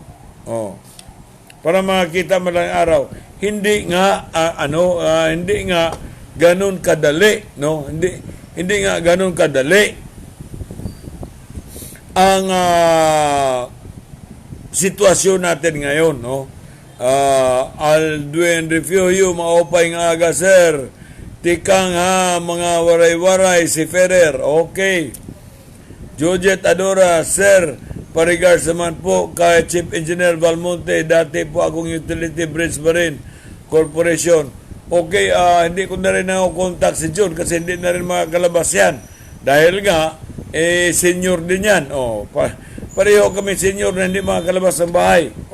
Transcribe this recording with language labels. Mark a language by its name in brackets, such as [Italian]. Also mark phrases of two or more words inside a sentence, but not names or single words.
[Filipino] Para makita man lang ng araw. Hindi nga hindi nga ganun kadali, no? Hindi nga ganun kadali ang sitwasyon natin ngayon, no? Aldwin Refugio, [Waray] maupay nga aga, sir. Tikang ha, mga waray-waray, si Ferrer. [Filipino] Okay. Jojet Adora, sir, parigards naman po kay Chief Engineer Valmonte. Dati po akong Utility Bridge Marine Corporation. Okay, hindi ko na rin ako contact si John kasi hindi na rin makakalabas yan. Dahil nga, senior din yan. Pareho kami senior na hindi makakalabas ng bahay.